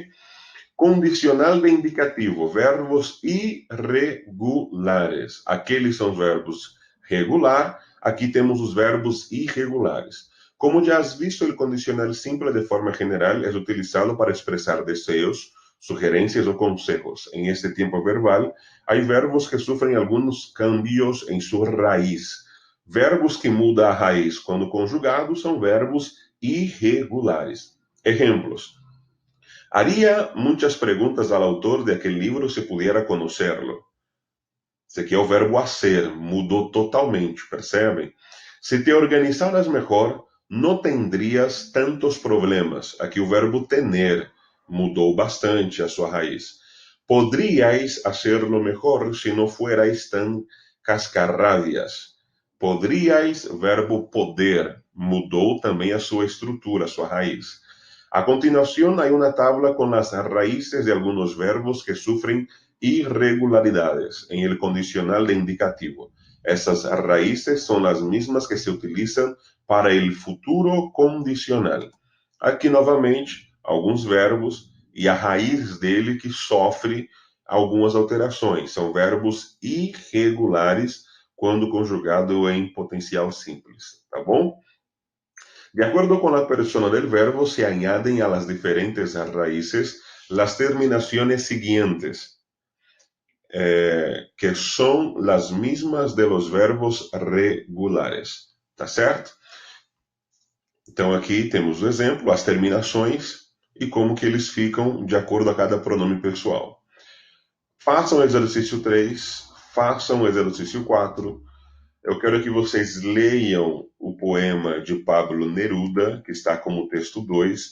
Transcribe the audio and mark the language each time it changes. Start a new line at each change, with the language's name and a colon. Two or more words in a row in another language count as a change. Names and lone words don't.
Spanish: Condicional de indicativo, verbos irregulares.
Portuguese: Aqueles são os verbos regular, aqui temos os verbos irregulares. Como já
Spanish: has visto,
Portuguese: o condicional
Spanish: simple de forma general
Portuguese: é utilizado para expressar desejos,
Spanish: sugerencias o consejos. En este tiempo verbal, hay verbos que sufren algunos cambios en su raíz.
Portuguese: Verbos que mudam a raiz quando conjugados são verbos irregulares.
Spanish: Ejemplos. Haría muchas preguntas al autor de aquel libro si pudiera conocerlo.
Portuguese: Esse aqui é o verbo hacer, mudou totalmente, percebem?
Spanish: Se te organizaras mejor, no tendrías tantos problemas.
Portuguese: Aqui o verbo tener mudou bastante a sua raiz.
Spanish: Podríais hacerlo mejor si no fuerais tan cascarrabias. Podríais,
Portuguese: verbo poder, mudou também a sua estrutura, a sua raiz.
Spanish: A continuación hay una tabla con las raíces de algunos verbos que sufren irregularidades en el condicional de indicativo. Essas raíces son las mismas que se utilizan para el futuro condicional.
Portuguese: Aqui, novamente, alguns verbos e a raiz dele que sofre algumas alterações. São verbos irregulares quando conjugado em potencial simples, tá bom?
Spanish: De acuerdo con la persona del verbo, se añaden a las diferentes raíces las terminaciones siguientes, que son las mismas de los verbos regulares.
Portuguese: Tá certo? Então, aqui temos o exemplo, as terminações e como que eles ficam de acordo a cada pronome pessoal. Façam o exercício 3, façam o exercício 4. Eu quero que vocês leiam o poema de Pablo Neruda, que está como texto 2.